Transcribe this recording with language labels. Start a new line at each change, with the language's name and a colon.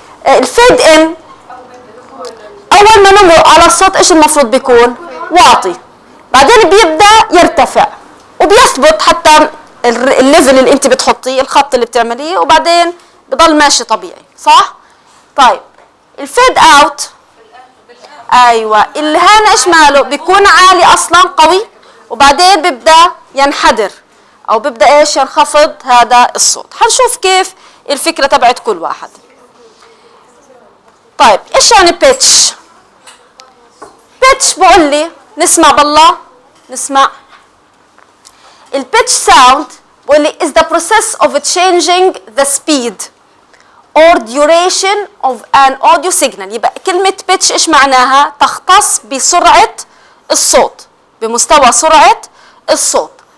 Arabic: الفيد ان، اول ما نمر على الصوت ايش المفروض بيكون؟ واطي، بعدين بيبدا يرتفع وبيثبت حتى الليفل اللي انت بتحطيه، الخط اللي بتعمليه، وبعدين بضل ماشي طبيعي، صح؟ طيب الفيد اوت، ايوه، اللي هنا ايش ماله؟ بيكون عالي اصلا قوي، وبعدين بيبدا ينحدر او بيبدا ايش؟ ينخفض هذا الصوت. حنشوف كيف الفكره تبعت كل واحد. طيب ايش يعني بيتش؟ بيتش بقول لي، نسمع بالله، نسمع. البيتش ساوند بقول لي
English: is the process of changing the speed or duration of an audio signal.
Arabic: يبقى كلمة بيتش ايش معناها؟ تختص بسرعة الصوت، بمستوى سرعة الصوت.